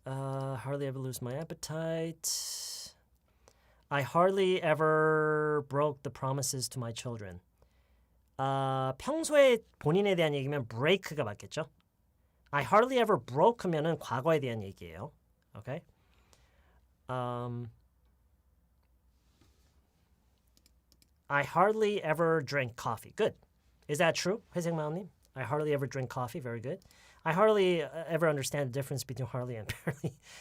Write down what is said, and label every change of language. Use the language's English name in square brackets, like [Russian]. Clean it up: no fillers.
[English] Hardly ever lose my appetite. I hardly ever broke the promises to my children. [Korean] 평소에 본인에 대한 얘기면 break가 맞겠죠? [English] I hardly ever broke [Korean] 하면은 과거에 대한 얘기예요. [English] Okay? I hardly ever drink coffee. Good. Is that true? 회색 마음님? I hardly ever drink coffee. Very good. I hardly ever understand the difference between hardly and barely.